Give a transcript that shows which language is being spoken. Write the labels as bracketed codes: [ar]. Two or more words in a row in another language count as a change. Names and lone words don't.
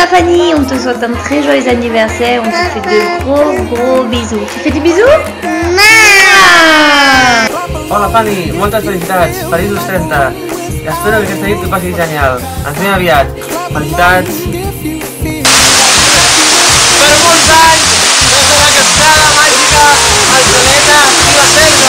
[fr] Fanny, on te souhaite un très joyeux anniversaire, on te fait de gros bisous. Tu fais des bisous? Ah! [ca] Hola Fanny, moltes felicitats, feliços 30. I espero que aquesta nit t'ho passis genial. Ens veiem aviat. Felicitats. Per molts anys des de la cascada màgica al planeta i la selva.